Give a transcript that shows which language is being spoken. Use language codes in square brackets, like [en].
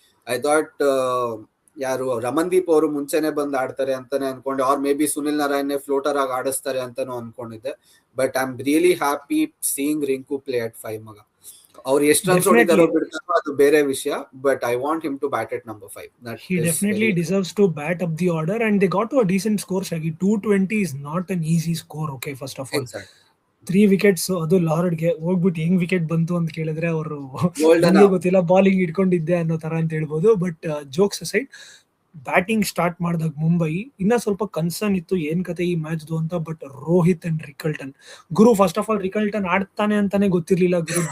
[en] I thought [kn] ಯಾರು ರಮನ್ದೀಪ್ ಅವರು ಮುಂಚೆನೆ ಬಂದು ಆಡ್ತಾರೆ ಅಂತಾನೆ ಅನ್ಕೊಂಡೆ, [en] or maybe [kn] Sunil Narayan floater ಆಗಿ ಆಡಿಸ್ತಾರೆ ಅಂತಾನು ಅನ್ಕೊಂಡಿದ್ದೆ. [en] But I am really happy seeing Rinku play at 5 ಮಗ. [kn] ಅವ್ರು ಎಷ್ಟು ರನ್ಸ್ ಹೊಡಿತಾರೋ ಬಿಡ್ತಾರೋ ಅದು ಬೇರೆ ವಿಷಯ, [en] But I want him to bat at number 5. He definitely deserves to bat up the order and they got to a decent score. Shaggy, 220 is not an easy score. [kn] Okay, [en] first of all, [kn] 3 wickets, ಅದು ಲಾರ್ಡ್ಗೆ ಹೋಗ್ಬಿಟ್ಟು ಹೆಂಗ್ wicket ಬಂತು ಅಂತ ಕೇಳಿದ್ರೆ ಅವರು ಗೊತ್ತಿಲ್ಲ, bowling ಇಟ್ಕೊಂಡಿದ್ದೆ ಅನ್ನೋ ತರ ಅಂತ ಹೇಳ್ಬೋದು. [en] but jokes aside, [kn] batting start ಮಾಡಿದಾಗ ಮುಂಬೈ ಇನ್ನ ಸ್ವಲ್ಪ ಕನ್ಸರ್ನ್ ಇತ್ತು ಏನ್ ಕತೆ ಈ ಮ್ಯಾಚ್ದು ಅಂತ. But Rohit and Rickelton Guru, [en] first of all [kn] Rickelton ಆಡ್ತಾನೆ ಅಂತಾನೆ ಗೊತ್ತಿರ್ಲಿಲ್ಲ ಗುರು.